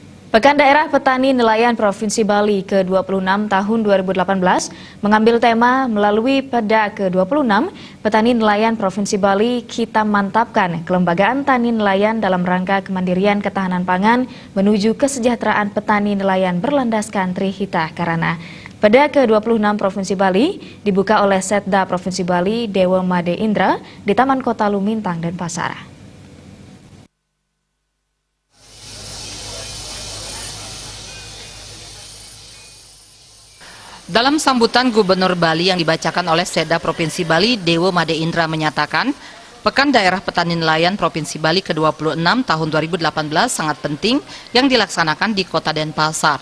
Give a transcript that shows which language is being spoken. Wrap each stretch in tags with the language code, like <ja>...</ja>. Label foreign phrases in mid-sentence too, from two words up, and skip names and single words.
<id>Pekan Daerah Petani Nelayan Provinsi Bali ke-26 tahun 2018 mengambil tema melalui PEDA ke-26 Petani Nelayan Provinsi Bali kita mantapkan kelembagaan tani nelayan dalam rangka kemandirian ketahanan pangan menuju kesejahteraan petani nelayan berlandaskan Trihita Karana. PEDA ke-26 Provinsi Bali dibuka oleh Setda Provinsi Bali Dewa Made Indra di Taman Kota Lumintang, Denpasar. Dalam sambutan Gubernur Bali yang dibacakan oleh Setda Provinsi Bali, Dewa Made Indra menyatakan, Pekan Daerah Petani Nelayan Provinsi Bali ke-26 tahun 2018 sangat penting yang dilaksanakan di Kota Denpasar.</id>